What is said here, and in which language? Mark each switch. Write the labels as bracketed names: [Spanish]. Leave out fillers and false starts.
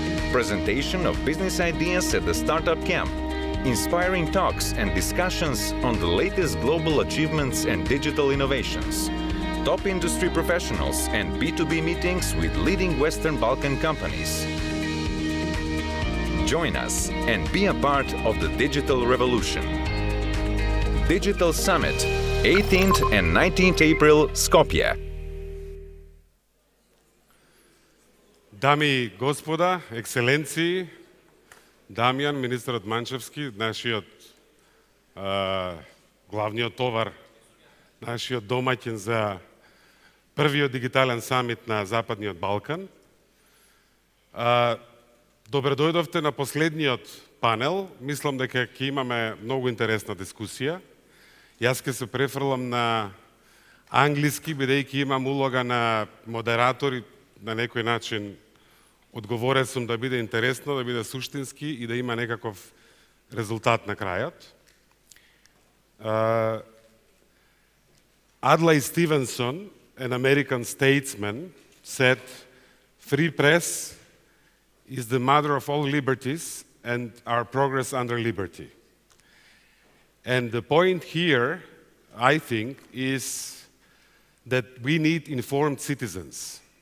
[English] Presentation of business ideas at the Startup Camp, inspiring talks and discussions on the latest global achievements and digital innovations, top industry professionals and B2B meetings with leading Western Balkan companies. Join us and be a part of the digital revolution. Digital Summit, 18th and 19th April, Skopje. [Macedonian] Дами и господа, ексцеленции, Дамјан, министерот Манчевски, нашиот главниот товар, нашиот домаќин за првиот дигитален самит на Западниот Балкан. Добре дојдовте на последниот панел. Мислам дека ќе имаме многу интересна дискусија. Јас ќе се префрлам на англиски, бидејќи имам улога на модератор и на некој начин одговорен сум да биде интересно, да биде суштински и да има некаков резултат на крајот. [English] Adlai Stevenson, an American statesman, said, "Free press is the mother of all liberties and our progress under liberty." And the point here, I think, is that we need informed citizens.